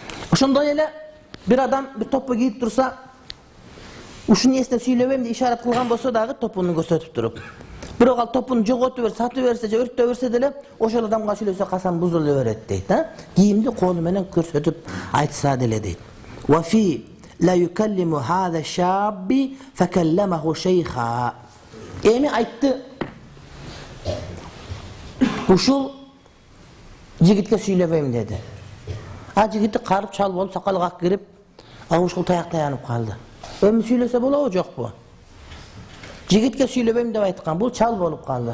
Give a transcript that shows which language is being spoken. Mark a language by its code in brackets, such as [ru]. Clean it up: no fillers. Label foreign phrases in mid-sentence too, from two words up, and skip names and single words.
[ky] Ошондой эле [tr] bir adam bir topu giyip dursa, [ky] ушуну эсте сүйлөбөйм деп ишарат кылган болсо дагы топуну көрсөтүп туруп. Бирок ал топун жоготуп берсе, сатып берсе же өрттөп берсе деле ошол адамга сүйлөсө касам бузула берет дейт, да? Кийимди колу менен көрсөтүп айтса деле дейт. [ar] وفي لا يكلم هذا الشاب فكلمه شيخا. Эми айтты. Ушул жигитке сүйлөбөйм деди. Жигити карып чал болуп, сакалы как кирип, ушул таяк таянып калды. Эми сүйлөсө болобу, жокпу? Жигитке сүйлөбөйм деп айткан, бул чал болуп калды.